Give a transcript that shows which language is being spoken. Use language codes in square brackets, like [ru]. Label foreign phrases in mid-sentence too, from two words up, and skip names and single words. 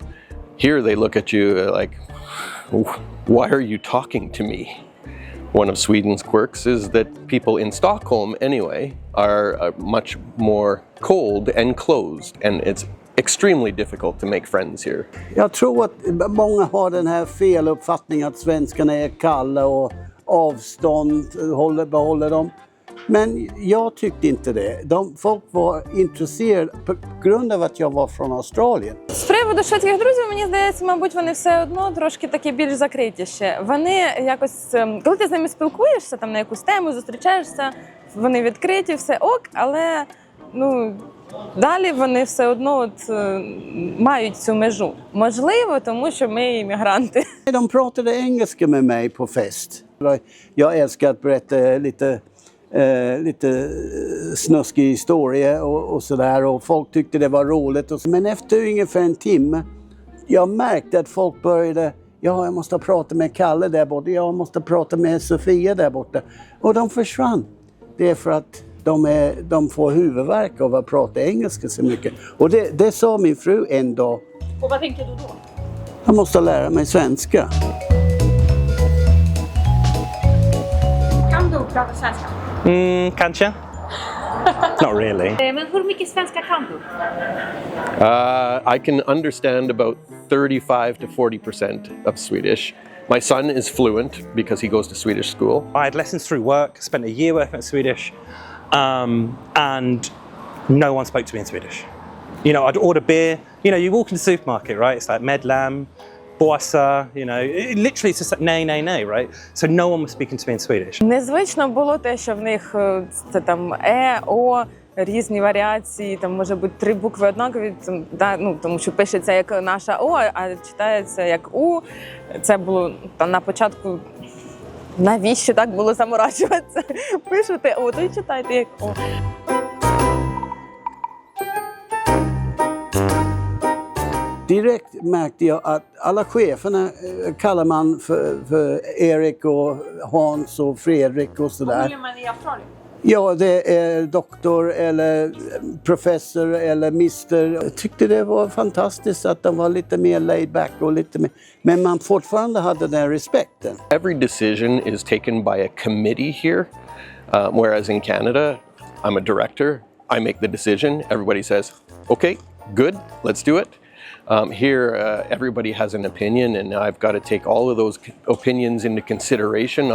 [en] Here they look at you like, why are you talking to me? One of Sweden's quirks is that people in Stockholm anyway are much more cold and closed, and it's extremely difficult to make friends here. [sv] Jag tror att många har den här feluppfattningen att svenskarna är kalla och avstånd behåller dem. Men jag tyckte inte det. Folk var intresserade på grund av att jag var från Australien. [uk] З приводу шведських друзів, мені здається, мабуть, вони все одно трошки такі більш закриті ще. Вони якось, коли ти з ними спілкуєшся, там на якусь тему зустрічаєшся, вони відкриті, все ок, але далі вони все одно мають цю межу. Можливо, тому що ми іммігранти. [sv] De pratade engelska med mig på fest. Jag älskar att berätta lite snuskig historia och sådär, och folk tyckte det var roligt. Men efter ungefär en timme, jag märkte att folk började, jag måste prata med Kalle där borta, jag måste prata med Sofia där borta. Och de försvann. Det är för att de får huvudvärk av att prata engelska så mycket. Och det sa min fru en dag. Och vad tänker du då? Jag måste lära mig svenska. Kan du prata svenska? Kanske. [en] Not really. [sv] Men hur mycket svenska kan du? [en] I can understand about 35 to 40% of Swedish. My son is fluent because he goes to Swedish school. I had lessons through work, spent a year working at Swedish, and no one spoke to me in Swedish. You know, I'd order beer. You know, you walk in the supermarket, right? It's like medlam, bossa, you know, literally it's just like nay, nay, nay, right? So no one was speaking to me in Swedish. [uk] Незвично було те, що в них це там о, різні варіації, там може бути 3 букви однакові, тому що пишеться як наша о, а читається як у. Це було там на початку. Навіщо так було заморачуватися? Пишете о, то й читайте як о. [sv] Direkt märkte jag att alla cheferna kallar man för Erik och Hans och Fredrik och sådär. Vad gör man i Australien? Ja, det är doktor eller professor eller mister. Jag tyckte det var fantastiskt att de var lite mer [en] laid back [sv] och lite mer. Men man fortfarande hade den respekten. [en] Every decision is taken by a committee here, whereas in Canada, I'm a director. I make the decision. Everybody says, okay, good, let's do it. Here, everybody has an opinion, and I've got to take all of those opinions into consideration.